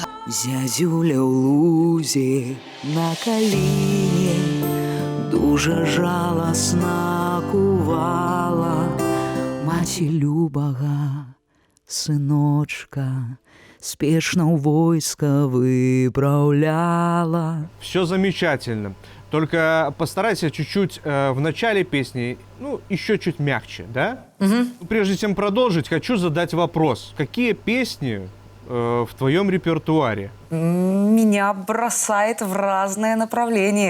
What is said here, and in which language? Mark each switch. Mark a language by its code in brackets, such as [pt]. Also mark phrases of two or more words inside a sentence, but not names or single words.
[be] Зязюля ў лузе на каліне дуже жаласна кувала, маці любага сыночка спешно ў войска выправляла. [ru] Все замечательно. Только постарайся чуть-чуть в начале песни, ну, еще чуть мягче, да? Прежде чем продолжить, хочу задать вопрос. Какие песни в твоем репертуаре? Меня бросает в разные направления.